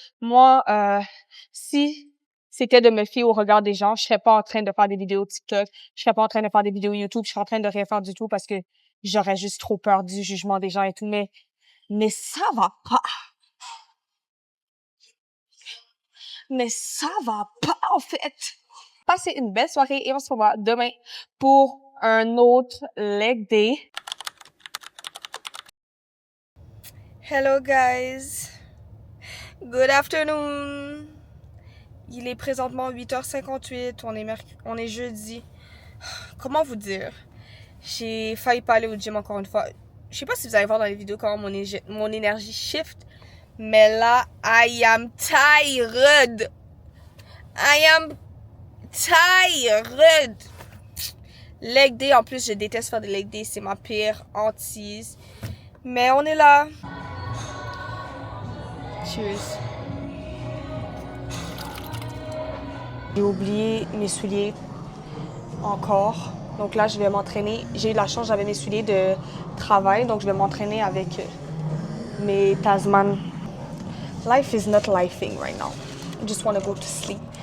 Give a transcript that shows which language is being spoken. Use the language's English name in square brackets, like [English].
[French] Moi, si c'était de me fier au regard des gens, je serais pas en train de faire des vidéos TikTok, je serais pas en train de faire des vidéos YouTube, je serais en train de rien faire du tout parce que j'aurais juste trop peur du jugement des gens et tout. Mais ça va pas. Mais ça va pas, en fait. Passez une belle soirée et on se revoit demain pour un autre leg day. [English] Hello guys, good afternoon. [French] Il est présentement 8h58, on est jeudi. Comment vous dire? J'ai failli pas aller au gym encore une fois. Je sais pas si vous allez voir dans les vidéos comment mon énergie shift, mais là, [English] I am tired. I am tired. [French] Leg day, en plus, je déteste faire des leg day, c'est ma pire hantise. Mais on est là. [English] Cheers. [French] J'ai oublié mes souliers encore. Donc là, je vais m'entraîner. J'ai eu la chance, j'avais mes souliers de travail, donc je vais m'entraîner avec mes Tasman. [English] Life is not lifing right now. I just want to go to sleep.